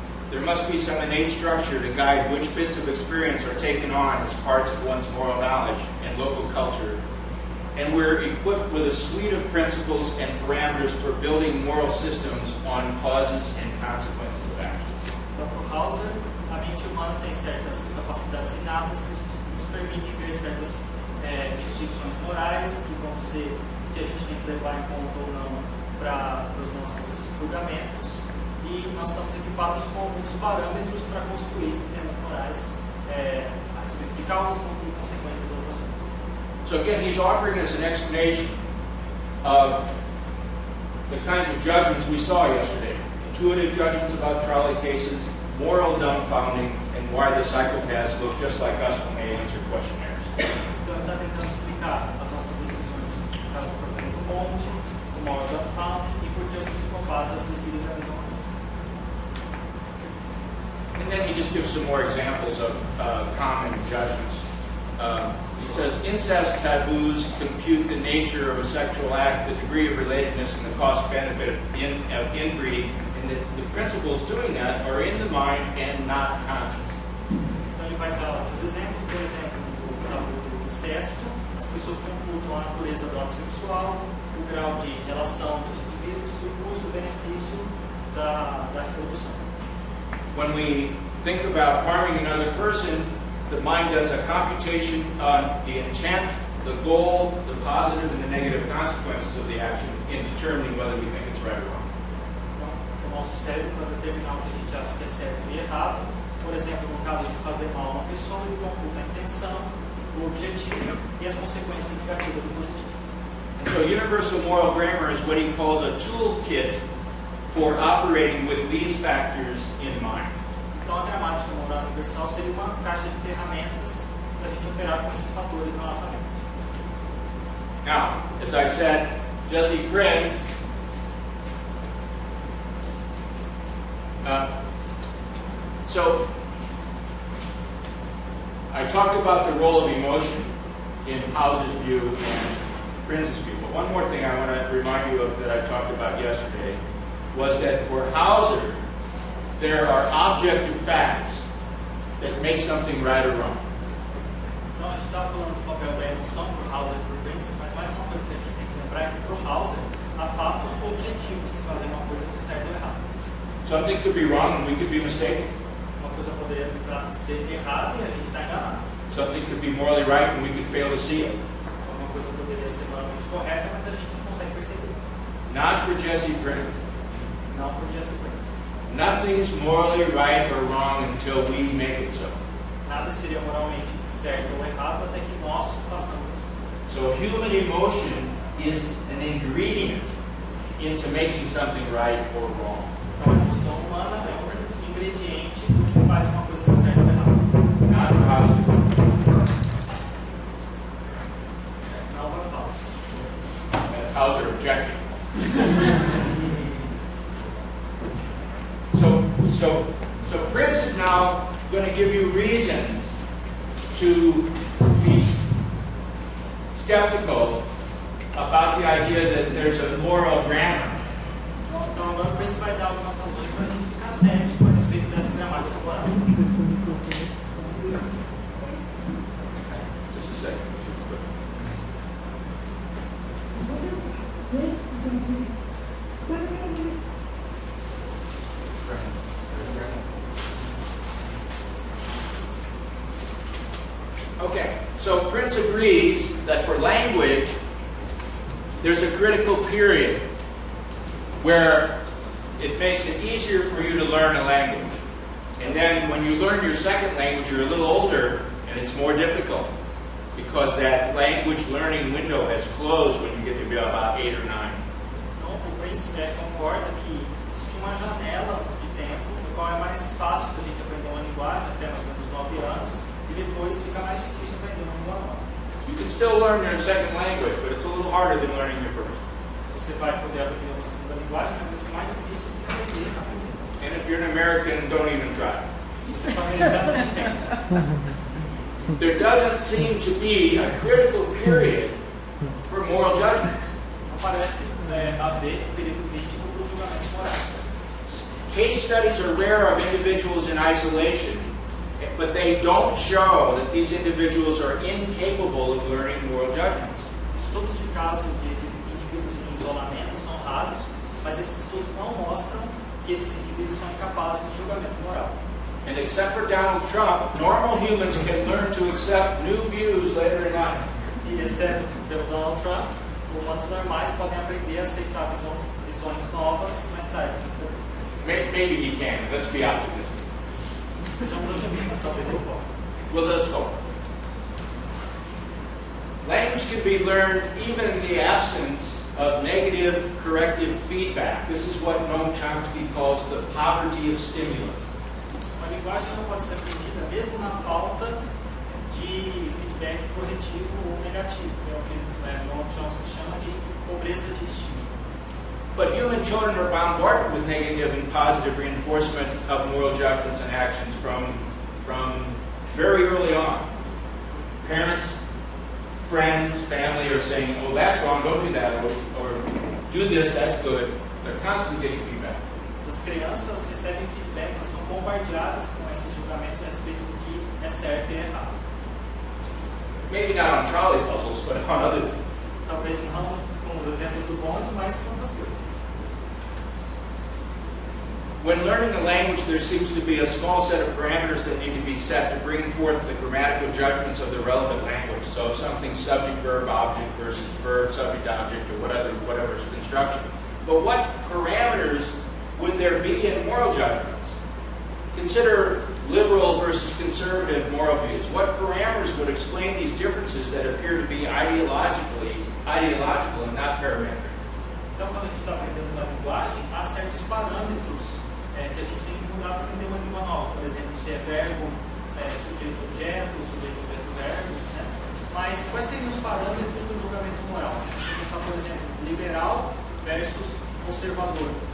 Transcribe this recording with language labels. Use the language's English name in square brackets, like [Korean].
[English] There must be some innate structure to guide which bits of experience are taken on as parts of one's moral knowledge and local culture. And we're equipped with a suite of principles and parameters for building moral systems on causes and consequences of actions. [Portuguese] Então, para Hauser, a mente humana tem certas capacidades inatas que nos permitem ver certas distinções morais que vão dizer que a gente tem que levar em conta ou não para os nossos julgamentos. E nós estamos equipados com alguns parâmetros para construir sistemas morais a respeito de causas e consequências das ações. [English] So again, he's offering us an explanation of the kinds of judgments we saw yesterday. Intuitive judgments about trolley cases, moral dumbfounding, and why the psychopaths look just like us when they answer questionnaires. [Portuguese] Então ele está tentando explicar as nossas decisões no caso do problema do monte, do [English] moral dumbfounding [Portuguese] e por que os psicopatas decidem da mesma maneira. [English] And then he just gives some more examples of common judgments. He says incest taboos compute the nature of a sexual act, the degree of relatedness, and the cost-benefit of inbreeding, and the principles doing that are in the mind and not conscious. [Portuguese] Então ele vai dar outros exemplos, por exemplo, no tabu do incesto, as pessoas computam a natureza do ato sexual, o grau de relação dos indivíduos e o custo-benefício da reprodução. [English] When we think about harming another person, the mind does a computation on the intent, the goal, the positive and the negative consequences of the action in determining whether we think it's right or wrong. [Portuguese] Então, o nosso cérebro, para determinar o que a gente acha que é certo e errado, por exemplo, no caso de fazer mal a uma pessoa, ele computa a intenção, o objetivo e as consequências negativas e positivas. [English] And so universal moral grammar is what he calls a toolkit for operating with these factors in mind. [Portuguese] Então, a gramática moral universal seria uma caixa de ferramentas para a gente operar com esses fatores na nossa mente. [English] Now, as I said, Jesse Prinz so I talked about the role of emotion in Hauser's view and Prinz's view. But one more thing I want to remind you of that I talked about yesterday was that for Hauser, there are objective facts that make something right or wrong. [Portuguese] Então, a gente estava falando do papel da emoção para o Hauser e para o Prinz, mas mais uma coisa que a gente tem que lembrar é que para o Hauser há fatos objetivos que fazem uma coisa ser certa ou errada. [English] Something could be wrong and we could be mistaken. [Portuguese] Uma coisa poderia ser errada e a gente está enganado. [English] Something could be morally right and we could fail to see it. [Portuguese] Uma coisa poderia ser moralmente correta, mas a gente não consegue perceber. [English] Not for Jesse Prinz. [Portuguese] Não por Jesse Prinz. [English] Nothing's morally right or wrong until we make it so. [Portuguese] Nada seria moralmente certo ou errado até que nós façamos isso. [English] So human emotion is an ingredient into making something right or wrong. [Portuguese] Então, a emoção humana é um ingrediente do que faz uma coisa ser certa ou errada. [English] Not for Hauser. [Portuguese] Não para o Hauser. [English] That's Hauser objecting. So Prince is now going to give you reasons to be skeptical about the idea that there's a moral grammar. [Portuguese] Então, agora o Prince vai dar algumas razões para a gente ficar cético a respeito dessa gramática moral. [English] Just a second. Let's see what's going on. Okay, so Prince agrees that for language, there's a critical period where it makes it easier for you to learn a language. And then when you learn your second language, you're a little older, and it's more difficult because that language learning window has closed when you get to be about 8 or 9. [Portuguese] Então, o Prince concorda que existe uma janela de tempo no qual é mais fácil da gente aprender uma linguagem, até mais ou menos os 9 anos, e depois fica mais difícil aprender uma língua nova. [English] You can still learn your second language, but it's a little harder than learning your first. [Portuguese] Você vai poder aprender uma segunda linguagem, mas vai ser mais difícil do que aprender a primeira. [English] And in If you're an American, don't even try. [Portuguese] Se você for americano, nem tente. [English] There doesn't seem to be a critical period for moral judgments. [Portuguese] Não parece haver um período crítico para os julgamentos morais. [English] Case studies are rare of individuals in isolation, but they don't show that these individuals are incapable of learning moral judgments. [Portuguese] Estudos de caso de indivíduos em isolamento são raros, mas esses estudos não mostram que esses indivíduos são incapazes de julgamento moral. [English] And except for Donald Trump, normal humans can learn to accept new views later in life. [Portuguese] E exceto pelo Donald Trump, humanos normais podem aprender a aceitar visões novas mais tarde. [English] Maybe he can. Let's be optimistic. [Portuguese] Sejamos otimistas, talvez ele possa. [English] Well, let's hope. Language can be learned even in the absence of negative corrective feedback. This is what Noam Chomsky calls the poverty of stimulus. [Portuguese] A linguagem não pode ser aprendida mesmo na falta de feedback corretivo ou negativo, que é o que Noam Chomsky chama de pobreza de estímulo. [English] But human children are bombarded with negative and positive reinforcement of moral judgments and actions from very early on. Parents, friends, family are saying, oh, that's wrong, don't do that, or do this, that's good. They're constantly getting feedback. [Portuguese] As crianças recebem feedback, elas são bombardeadas com esses julgamentos a respeito do que é certo e errado. [English] Maybe not on trolley puzzles, but on other things. [Portuguese] Talvez não com os exemplos do bonde, mas com outras coisas. [English] When learning a language, there seems to be a small set of parameters that need to be set to bring forth the grammatical judgments of the relevant language. So if something's subject, verb, object versus verb, subject, object, or whatever construction. But what parameters would there be in moral judgments? Consider liberal versus conservative moral views. What parameters would explain these differences that appear to be ideological and not parametric? [Portuguese] Então, quando a gente está aprendendo uma linguagem, há certos parâmetros que a gente tem que mudar para aprender uma língua nova. Por exemplo, se é verbo, sujeito-objeto, sujeito-objeto-verbo. Né? Mas quais seriam os parâmetros do julgamento moral? Se você pensar, por exemplo, liberal versus conservador.